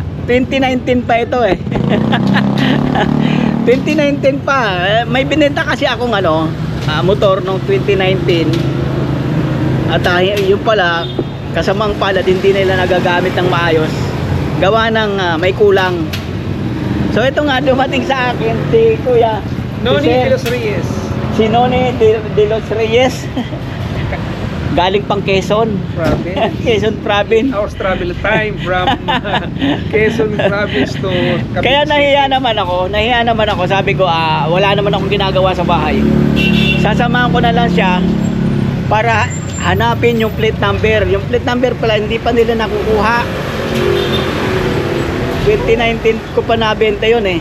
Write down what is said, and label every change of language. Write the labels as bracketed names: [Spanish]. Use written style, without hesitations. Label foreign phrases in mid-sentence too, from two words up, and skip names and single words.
[Filipino] 2019 pa ito eh. 2019 pa. May binenta kasi akong motor nung 2019. At yun pala, kasamang palad hindi nila nagagamit ng maayos. Gawa ng may kulang. So ito nga dumating sa akin si Kuya Noni de los Reyes. Si Noni de los Reyes. Galing pang Quezon. Province. Quezon Province. [English] Hours travel time from Quezon Province to Cavite [Filipino] Kaya City. nahiya naman ako. Sabi ko, wala naman akong ginagawa sa bahay. Sasamahan ko na lang siya para hanapin yung [English] plate number. [Filipino] Yung [English] plate number [Filipino] pala hindi pa nila nakukuha. 2019 ko pa nabenta yun eh.